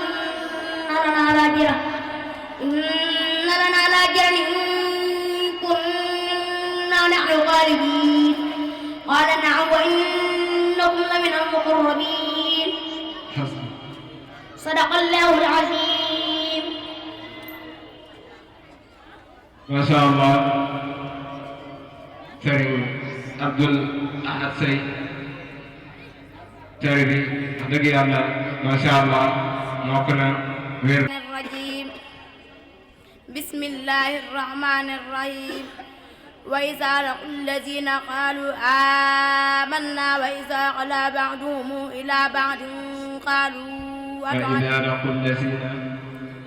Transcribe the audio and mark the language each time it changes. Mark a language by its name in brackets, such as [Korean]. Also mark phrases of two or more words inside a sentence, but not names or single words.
[Arabic] إن لنا لأجرا إن كنا نحن الغالبين قال نعم وإنكم لمن المقربين صدق الله العظيم. ما شاء الله [Wolof] Serigne Abdoul Ahad Seye tari bi wax dëgg yàlla [Arabic] ما شاء الله [Wolof] mokk na wér. [Arabic] بسم الله الرحمن الرحيم وإذا لقوا الذين قالوا آمنا وإذا خلا بعضهم إلى بعض قالوا وإذا لقوا الذين